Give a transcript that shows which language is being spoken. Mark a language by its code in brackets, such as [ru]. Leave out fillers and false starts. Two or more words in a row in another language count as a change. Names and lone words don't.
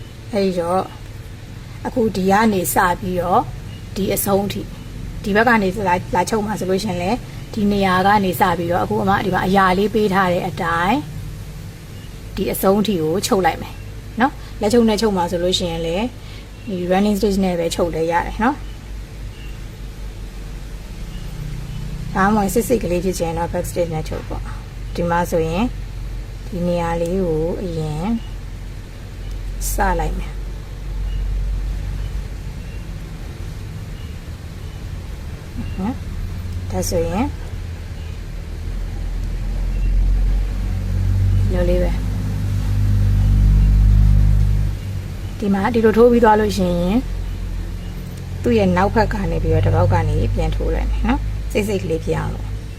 [my] အဲ့တော့အခုဒီကနေစပြီးတော့ဒီအဆုံးထိဒီဘက်ကနေလာချုပ်မှာဆိုလို့ရှင်လေဒီနေရာကနေစပြီးတော့အခုအမဒီမှာအရာလေးပေးထားတဲ့အတိုင်းဒီအဆုံးထိကိုချုပ်လိုက်မယ်နော်လက်ချုပ်နဲ့ချုပ်မှာဆိုလို့ရှင်လေဒီ [en] running stitch [my] နဲ့ပဲချုပ်လဲရတယ်နော် ဒါမှမဟုတ်စစ်ကလေးဖြစ်ချင်တော့ [en] back stitch [my] နဲ့ချုပ်ပေါ့ဒီမှာဆိုရင်ဒီနေရာလေးကိုအရင်စလိုက်မယ် ဒါဆိုရင်လိုလေးပဲဒီမှာဒီလိုထိုးပြီးသွားလို့ရှိရင်သူ့ရဲ့နောက်ဘက်ကနေပြီးတော့တစ်ပေါက်ကနေပြန်ထိုးလိုက်မယ်နော်စိတ်ကလေးပြအောင်လို့